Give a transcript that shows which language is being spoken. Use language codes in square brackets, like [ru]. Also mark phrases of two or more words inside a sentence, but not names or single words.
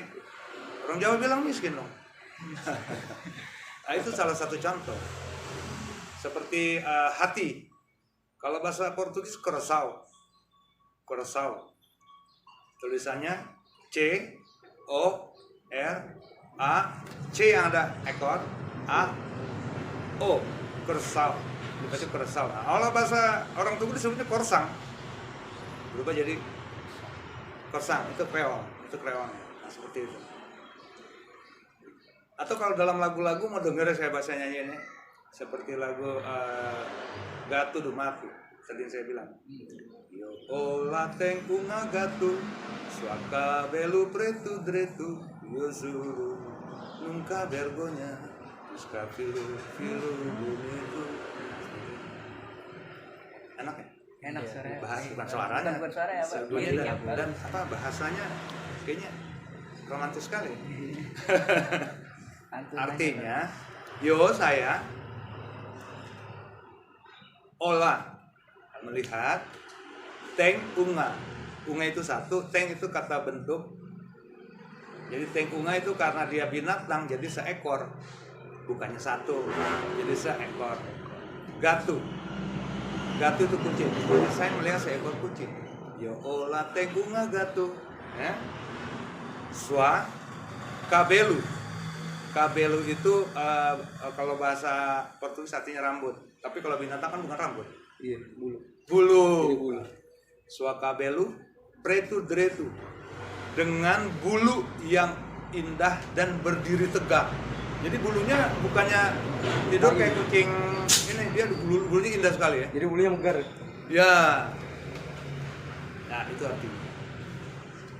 [id] Orang Jawa bilang miskin dong. Nah, itu salah satu contoh. Seperti hati. Kalau bahasa Portugis coração. Coração. Tulisannya C O R A, C yang ada ekor, A O, coração. Dibaca coração. Nah, kalau bahasa orang Tugu disebutnya korsang. Berubah jadi korsang, itu Kreol, itu Kreol. Nah, seperti itu. Atau kalau dalam lagu-lagu mau denger saya bahasa nyanyiannya seperti lagu Gatu Dumatu. Tadi saya bilang. [pt] Yo ola tenho uma gato, sua cabelo preto direito, yo juro nunca vergonha, busca filo bonito. [id] Enak ya? Enak suaranya. Bukan suaranya. Bukan suara ya, Pak. Liriknya dan apa bahasanya kayaknya romantis sekali. Artinya, yo saya olah melihat [pt] teng unga. [id] Unga itu satu, teng itu kata bentuk. Jadi [pt] teng unga [id] itu karena dia binatang jadi seekor. Bukannya satu, jadi seekor. Gatu. Gatu itu kucing. Jadi saya melihat seekor kucing. [pt] Yo olah teng unga gatu. Ya. Sua cabelo. [id] Cabelo itu kalau bahasa Portugis artinya rambut. Tapi kalau binatang kan bukan rambut. Iya, bulu. Bulu. [pt] Sua cabelo preto direito. [id] Dengan bulu yang indah dan berdiri tegak. Jadi bulunya bukannya tidur kayak kucing ini, dia bulunya indah sekali ya. Jadi bulunya megar. Ya. Nah, itu artinya.